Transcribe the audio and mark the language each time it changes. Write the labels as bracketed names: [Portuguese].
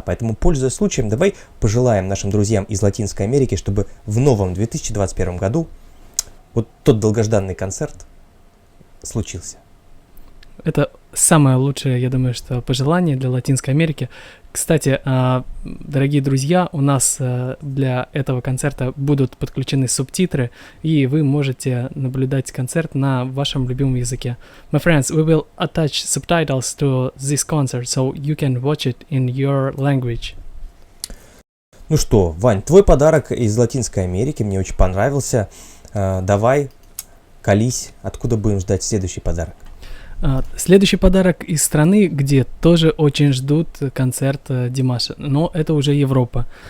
[Russian] Поэтому, пользуясь случаем, давай пожелаем нашим друзьям из Латинской Америки, чтобы в новом 2021 году вот тот долгожданный концерт случился. Это самое лучшее, я думаю, что пожелание для Латинской Америки. Кстати, дорогие друзья, у нас для этого концерта будут подключены субтитры, и вы можете наблюдать концерт на вашем любимом языке. [English] My friends, we will attach subtitles to this concert, so you can watch it in your language. [Russian] Ну что, Вань, твой подарок из Латинской Америки мне очень понравился. Давай, колись, откуда будем ждать следующий подарок? Следующий подарок из страны, где тоже очень ждут концерт Димаша, но это уже Европа.